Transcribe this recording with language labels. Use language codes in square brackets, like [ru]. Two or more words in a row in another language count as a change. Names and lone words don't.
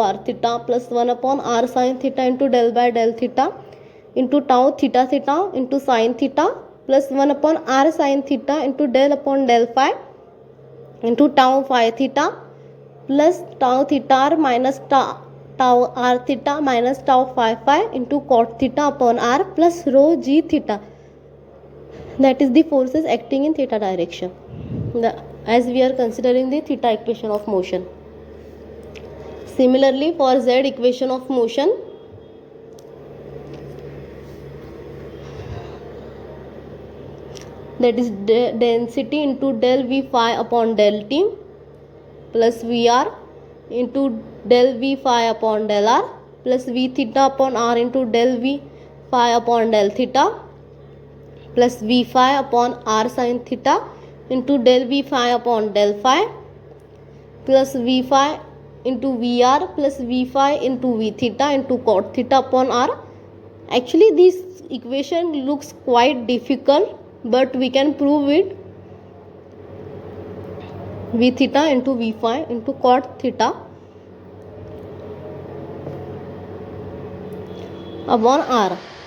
[en] r theta plus 1 upon r sin theta into del by del theta into tau theta theta into sin theta plus 1 upon r sin theta into del upon del phi into tau phi theta plus tau theta r minus tau r theta minus tau phi phi into cot theta upon r plus rho g theta, that is the forces acting in theta direction, as we are considering the theta equation of motion. Similarly for Z equation of motion, that is density into del v phi upon del t plus Vr into del v phi upon del r plus v theta upon r into del v phi upon del theta plus v phi upon r sin theta into del v phi upon del phi plus v phi into vr plus v phi into v theta into cot theta upon r. Actually this equation looks quite difficult, but we can prove it. V theta into v phi into cot theta upon r.